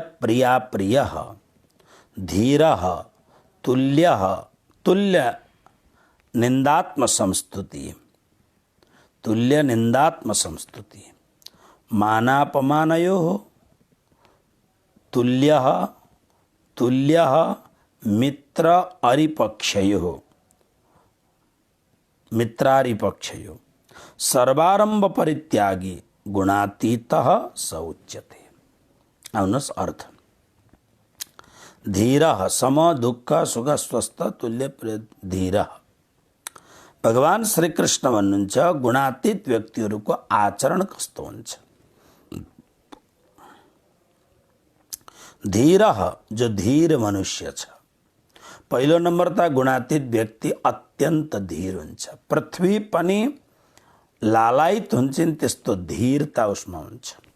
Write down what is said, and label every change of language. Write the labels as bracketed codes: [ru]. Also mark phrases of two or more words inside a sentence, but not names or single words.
[sa] प्रिया प्रियः धीरः तुल्यः तुल्य निंदात्म संस्तुति तुल्य निंदात्म संस्तुति मानापमानयोः तुल्यः तुल्यः मित्र अरिपक्षयोः मित्रारिपक्षयोः सर्वारंभ परित्यागी गुणातीतः स उच्यते। [ne] आउनुहोस् अर्थ। [sa] धीरः सम दुःख सुख स्वस्थ तुल्य धीरः। [ne] भगवान श्री कृष्ण भन्नुहुन्छ गुणातीत व्यक्तिहरूको आचरण कस्तो हुन्छ। धीरः जो धीर मनुष्य छ। पहिलो नम्बर त गुणातीत व्यक्ति अत्यन्त धीर हुन्छ। पृथ्वी पनि लालायित हुन्छन् त्यस्तो धीरता उसमा हुन्छ।